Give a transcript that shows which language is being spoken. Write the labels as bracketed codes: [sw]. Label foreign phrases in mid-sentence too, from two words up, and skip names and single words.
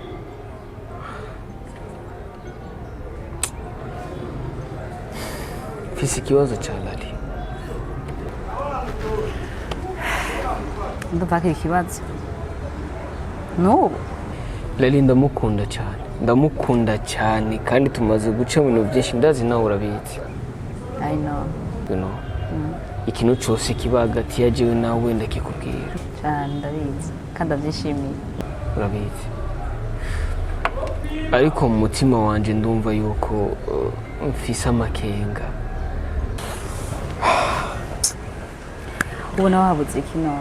[rn] mfise ikibazo cya Lali. ndumva ko ikibazo n'ubu Lali ndamukunda cyane kandi tumaze guca mu bintu byinshi ndazi nawe urabizi. [en] I know. You know. [rn] Ikintu cyose kiba hagati ya jewe nawe ndakikubwira cyane ndabizi kandi ndabyishimiye. Urabizi ariko mu mutima wanje ndumva yuko mfise amakenga. ubona wabuze iki none?